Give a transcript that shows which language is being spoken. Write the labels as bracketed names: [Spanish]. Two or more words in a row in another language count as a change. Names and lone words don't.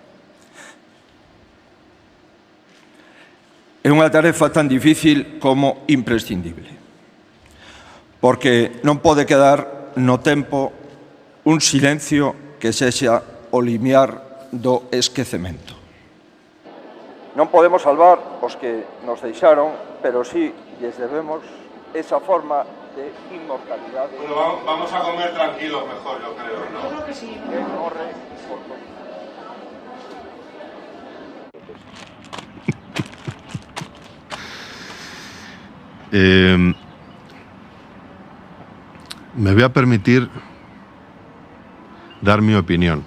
[Galician] É unha tarefa tan difícil como imprescindible, porque non pode quedar no tempo un silencio que sexa o limiar do esquecemento. Non podemos salvar os que nos deixaron, pero sí lles debemos esa forma de inmortalidade. [Spanish] Bueno, vamos a comer tranquilos mejor, yo creo, ¿no? Yo creo que sí. Que corre por todo. Me voy a permitir dar mi opinión.